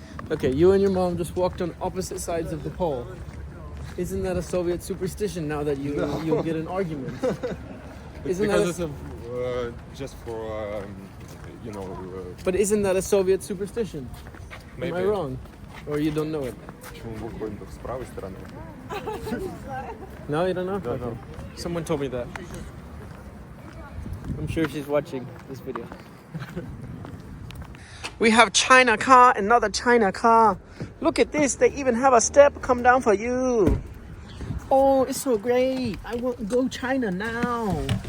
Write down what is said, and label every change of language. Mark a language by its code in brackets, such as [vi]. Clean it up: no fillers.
[en] Okay, you and your mom just walked on opposite sides of the pole. Isn't that a Soviet superstition now that you'll get an argument? Isn't because that it's just for, you know... But isn't that a Soviet superstition? Maybe. Am I wrong? Or you don't know it? [ru] Почему мы выходим с правой стороны? [en] No, you don't know? No, no. Someone told me that. I'm sure she's watching this video. We have China car, another China car. Look at this, they even have a step come down for you. Oh, it's so great. I want to go China now.